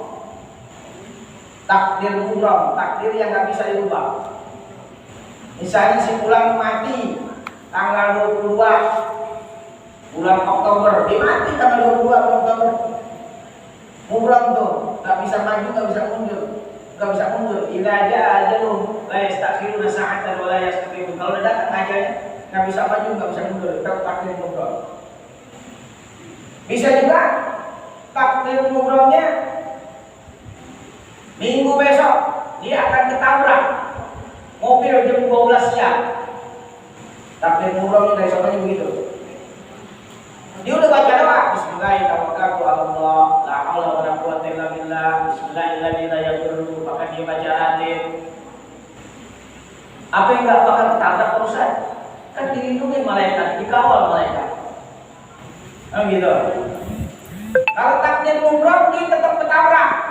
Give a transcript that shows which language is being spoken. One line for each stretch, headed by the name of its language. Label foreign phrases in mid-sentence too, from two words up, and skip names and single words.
Indonesian: Takdir mubram, takdir yang tidak bisa dirubah. Misalnya si fulan mati tanggal 22 bulan Oktober, dia mati tanggal 22 bulan Oktober. Mubram tuh, nggak bisa maju, nggak bisa mundur, nggak bisa mundur.
Arabic: إذا جاء أجلهم لا يستأخرون ساعة ولا يستقدمون.
Indonesian: Kalau udah datang ajalnya, nggak bisa maju, nggak bisa mundur. Itu takdir mubram. Bisa juga takdir mubramnya minggu besok dia akan ketabrak mobil jam 12 siang. Takdir mubramnya dari soalnya begitu. Dia udah baca doa, Bismillahirrahmanirrahim,
Arabic: لا حول ولا قوة إلا بالله,
Indonesian: Bismillahirrahmanirrahim, maka dia baca atin. Apa yang enggak bakal ketabrak urusan? Kan dilindungi malaikat, dikawal malaikat. Gitu. Kalau takdir mubram dia tetap ketabrak.